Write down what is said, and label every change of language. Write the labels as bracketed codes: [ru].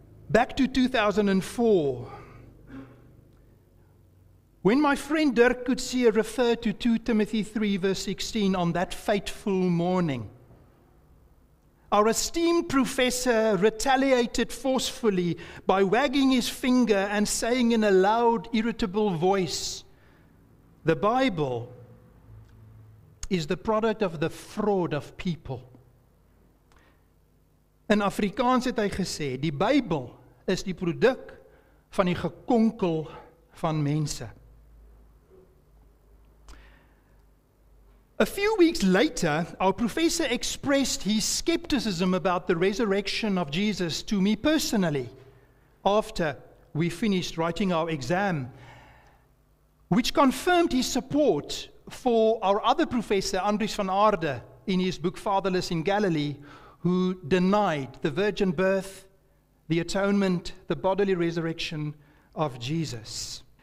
[en] Back to 2004, when my friend Dirk Coetzee referred to 2 Timothy 3 verse 16 on that fateful morning, our esteemed professor retaliated forcefully by wagging his finger and saying in a loud, irritable voice, "The Bible is the product of the fraud of people." [af] In Afrikaans het hy gesê, die Bybel is die produk van die gekonkel van mense. [en] A few weeks later, our professor expressed his skepticism about the resurrection of Jesus to me personally after we finished writing our exam, which confirmed his support for our other professor, Andries van Aarde, in his book Fatherless in Galilee, who denied the virgin birth, the atonement, the bodily resurrection of Jesus.